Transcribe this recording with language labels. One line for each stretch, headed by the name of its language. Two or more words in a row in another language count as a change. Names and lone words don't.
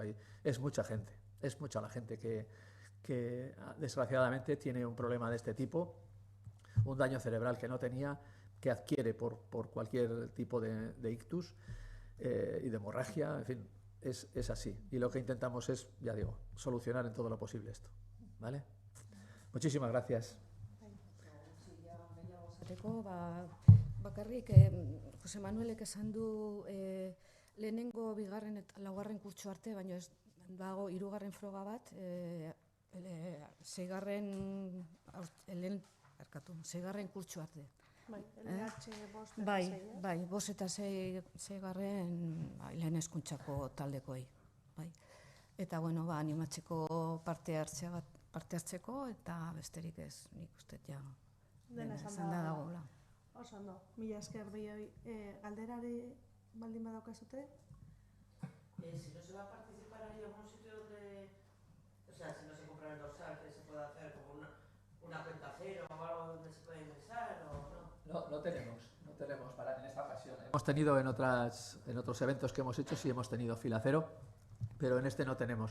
Spanish: Es mucha gente, es mucha la gente que desgraciadamente tiene un problema de este tipo, un daño cerebral que no tenía, que adquiere por cualquier tipo de ictus y de hemorragia, en fin, es así. Y lo que intentamos es, ya digo, solucionar en todo lo posible esto, ¿vale? Muchísimas gracias.
Basque: Bakarrik, Jose Manuelek esan du lehenengo, bigarren eta laugarren kurtso arte, baina ez dago hirugarren froga bat, seigarren kurtso arte. Bai, bost eta seigarren lehen hezkuntzako taldekoei. Bai. Eta, bueno, animatzeko parte hartzeko eta besterik ez, nik uste ja dena esan da dagoela. Oso ondo, mila esker bioi. Galderari baldin badaukazute?
Spanish: Si no se va a participar ahí en algún sitio donde, o sea, si no se compra el dorsal, que se puede hacer como una cuenta cero o algo donde se puede ingresar o no. No tenemos en esta ocasión. Hemos tenido en otros eventos que hemos hecho, sí hemos tenido fila cero, pero en este no tenemos.